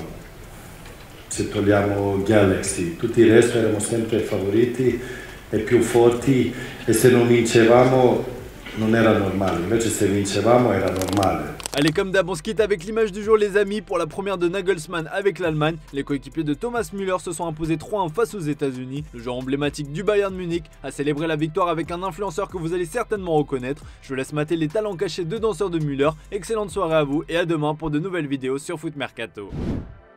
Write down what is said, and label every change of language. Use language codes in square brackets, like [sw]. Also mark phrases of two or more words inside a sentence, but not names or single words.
[it] Se togliamo Galaxy, tutti il resto erano sempre favoriti e più forti e se non vincevamo non era normale, invece se vincevamo era normale. [fr] Allez, comme d'hab, on se quitte avec l'image du jour les amis. Pour la première de Nagelsmann avec l'Allemagne, les coéquipiers de Thomas Müller se sont imposés 3-1 face aux États-Unis. Le joueur emblématique du Bayern Munich a célébré la victoire avec un influenceur que vous allez certainement reconnaître. Je vous laisse mater les talents cachés de danseurs de Müller. Excellente soirée à vous et à demain pour de nouvelles vidéos sur Foot Mercato.